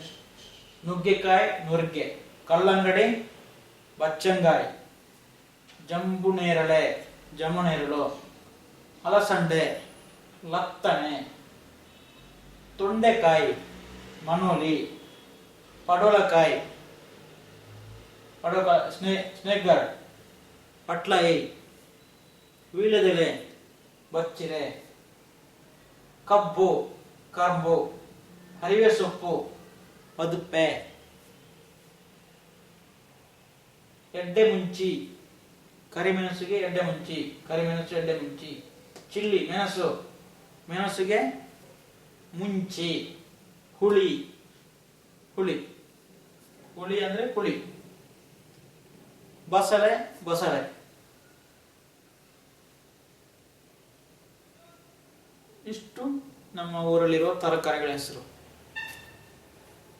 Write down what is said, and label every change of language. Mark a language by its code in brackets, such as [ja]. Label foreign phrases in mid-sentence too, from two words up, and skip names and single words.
[kn] ನುಗ್ಗೆಕಾಯಿ, ನುಗ್ಗೆ, ಕಲ್ಲಂಗಡಿ, ಬಚ್ಚಂಗಾಯಿ, ಜಂಬುನೇರಳು, ಅಲಸಂಡೆ, ಲತ್ತನೆ, ತೊಂಡೆಕಾಯಿ, ಮನೋಲಿ, ಪಡವಲಕಾಯಿ, [en] snake gourd, [kn] ಪಟ್ಲಾಯಿ, ವೀಳ್ಯದೆಲೆ, ಬಚ್ಚಿರೆ, [tcy] ಕರ್ಬು, ಹರಿವೆ ಸೊಪ್ಪು, ಪದುಪ್ಪೆ, ಎಡ್ಡೆ ಮುಂಚಿ, ಕರಿಮೆಣಸಿಗೆ ಎಡ್ಡೆ ಮುಂಚಿ, ಚಿಲ್ಲಿ, ಮೆಣಸಿಗೆ ಮುಂಚಿ, [kn] ಹುಳಿ ಅಂದ್ರೆ ಹುಳಿ, ಬಸಳೆ. ಇಷ್ಟು ನಮ್ಮ ಊರಲ್ಲಿರುವ ತರಕಾರಿಗಳ ಹೆಸರು.